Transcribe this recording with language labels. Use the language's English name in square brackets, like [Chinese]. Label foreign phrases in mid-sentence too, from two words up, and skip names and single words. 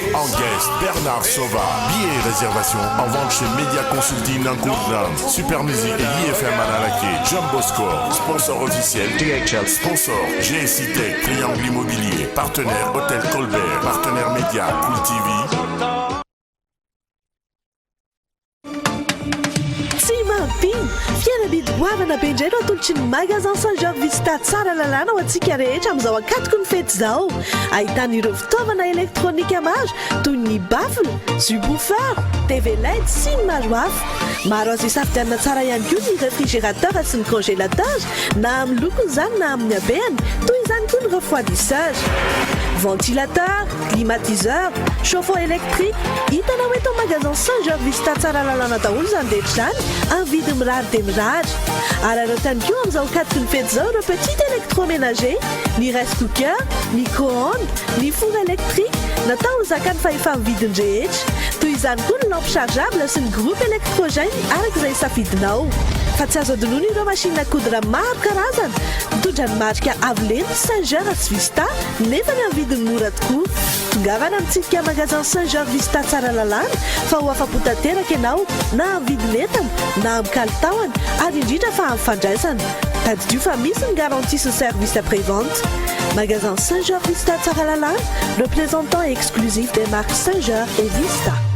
[French] En guest, Bernard Sova. Billets et réservations en vente chez Média Consulting en Courland, Super Music et IFM Analake, Jumbo Score, sponsor officiel DHL, sponsor GSI Tech, Triangle Immobilier, partenaire Hôtel Colbert, partenaire Média, Cool TV. [Malagasy] Fiarabidy goavana be indray no atolotry ny magasin Saint-Georges Vista tsara lalàna ho antsika rehetra amin'izao ankatoko ny fety izao. Ahitana ireo fitaovana elektrônika maro toy ny baffle, subwoofer, TV LED sy ny maro hafa. Maro azo hisafidianana tsara ihany koa ny réfrigérateur sy ny congélateur na amin'ny lokony izany na amin'ny habehany toy izany koa ny refroidisseur. [French] Ventilateur, climatiseur, chauffe-eau électrique, [Malagasy] hitanao eto magasin Saint-Georges Vista tsara lalàna daholo izany rehetra izany, amin'ny vidiny mirary dia mirary. Ary ireo tany koa amin'izao ankatoko ny fety izao ireo [French] petit électroménager, [Malagasy] ny [English] rice cooker, [Malagasy] micro-ondes, ny [French] four électrique, [Malagasy] natao zakany fa efa amin'ny vidiny rehetra. Toy izany koa ny [French] lampe chargeable [Malagasy] sy ny [French] groupe électrogène [Malagasy] arak'izay safidinao. Fa tsy azo adinoina ireo [French] machine à coudre [Malagasy] maro karazana, mitondra ny marika Avolento, Saint-Georges Vista, nefa ny amin'ny vidiny mora tokoa. Tongavana amintsika magasin Saint-Georges Vista tsara lalàna fa ho afa-po tanteraka ianao na amin'ny vidiny entana na amin'ny kalitaony ary indrindra fa amin'ny fandraisana. Tadidio fa misy ny garantie sy [French] service après-vente. [Malagasy] Magasin Saint-Georges Vista tsara lalàna, [French] représentant exclusif des marques Saint-Georges et Vista.